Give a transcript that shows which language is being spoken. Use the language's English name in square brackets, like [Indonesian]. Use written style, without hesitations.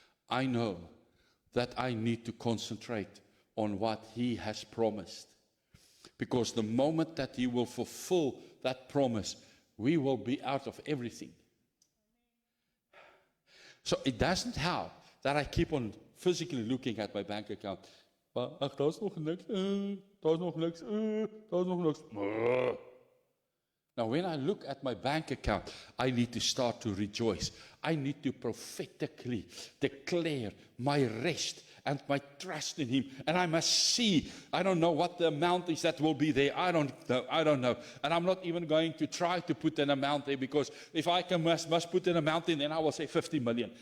[English] I know that I need to concentrate on what he has promised. Because the moment that he will fulfill that promise, we will be out of everything. So it doesn't help that I keep on physically looking at my bank account. [Afrikaans] Ach, daar's nog niks, daar's nog niks, daar's nog niks. [English] Now, when I look at my bank account, I need to start to rejoice. I need to prophetically declare my rest and my trust in him. And I must see, I don't know what the amount is that will be there. I don't know. And I'm not even going to try to put an amount there, because if I must put an amount in, then I will say 50 million.